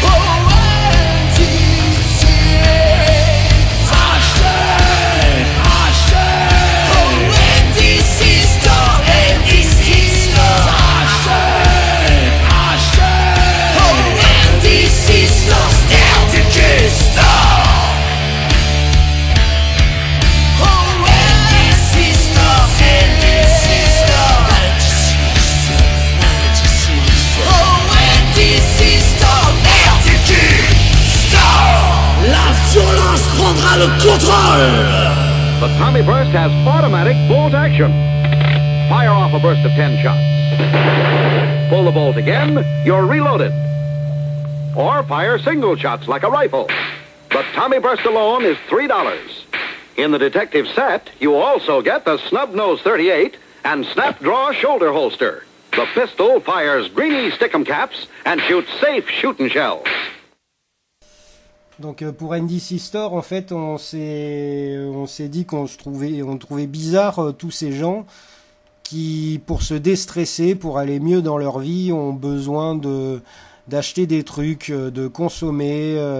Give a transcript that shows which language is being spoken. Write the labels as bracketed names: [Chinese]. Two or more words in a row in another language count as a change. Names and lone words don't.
[French] Oh NDC. Achète, achète. Oh NDC Store, NDC Store. Achète, achète. Oh NDC Store, nerf du cul Store. Oh NDC Store, NDC Store. Oh NDC Store, nerf du cul Store. La violence prendra le contrôle. [English] The Tommy Burst has automatic bolt action. Fire off a burst of 10 shots. Pull the bolt again, you're reloaded. Or fire single shots like a rifle. The Tommy Burst alone is $3. In the detective set, you also get the Snub Nose 38 and Snap Draw shoulder holster. The pistol fires greeny stickum caps and shoots safe shooting shells. [French] Donc pour NDC Store, en fait, on s'est dit on trouvait bizarre tous ces gens qui, pour se déstresser, pour aller mieux dans leur vie, ont besoin d'acheter des trucs, de consommer,